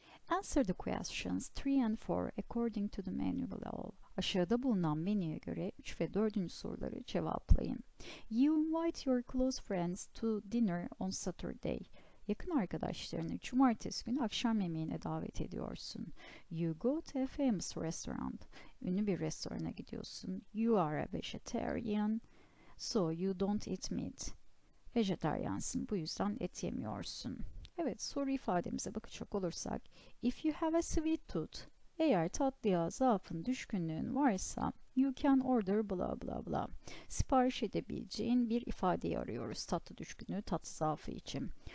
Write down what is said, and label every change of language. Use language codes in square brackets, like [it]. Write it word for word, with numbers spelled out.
[en] Answer the questions three and four according to the menu below. [tr] Aşağıda bulunan menüye göre üç ve dördüncü soruları cevaplayın. [en] You invite your close friends to dinner on Saturday. [tr] Yakın arkadaşlarını cumartesi günü akşam yemeğine davet ediyorsun. [en] You go to a famous restaurant. [tr] Ünlü bir restorana gidiyorsun. [en] You are a vegetarian, so you don't eat meat. [tr] Vejetaryansın, bu yüzden et yemiyorsun. Evet, soru ifademize bakacak olursak, [en] if you have a sweet tooth, [tr] eğer tatlıya zaafın, düşkünlüğün varsa, [en] you can order blah blah blah. [tr] Sipariş edebileceğin bir ifadeyi arıyoruz tatlı düşkünlüğü, tatlı zaafı için.